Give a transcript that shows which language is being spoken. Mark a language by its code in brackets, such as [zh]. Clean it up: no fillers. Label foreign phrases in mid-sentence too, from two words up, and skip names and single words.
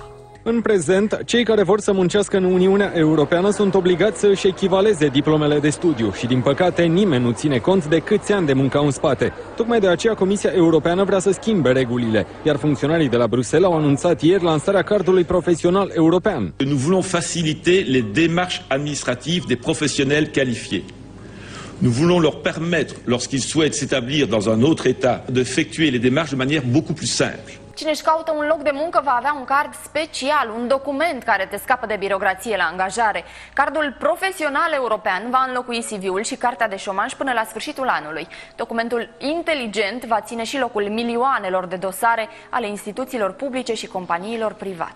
[ro] În prezent, cei care vor să muncească în Uniunea Europeană sunt obligați să își echivaleze diplomele de studiu și, din păcate, nimeni nu ține cont de câți ani de muncă au în spate. Tocmai de aceea Comisia Europeană vrea să schimbe regulile, iar funcționarii de la Bruxelles au anunțat ieri lansarea cardului profesional european. [fr] Nous voulons faciliter les démarches administratives des professionnels qualifiés. Nous voulons leur permettre, lorsqu'ils souhaitent s'établir dans un autre État, d'effectuer les démarches de manière beaucoup plus simple. [ro] Cine își caută un loc de muncă va avea un card special, un document care te scapă de birocrație la angajare. Cardul profesional european va înlocui CV-ul și cartea de șomaj până la sfârșitul anului. Documentul inteligent va ține și locul milioanelor de dosare ale instituțiilor publice și companiilor private.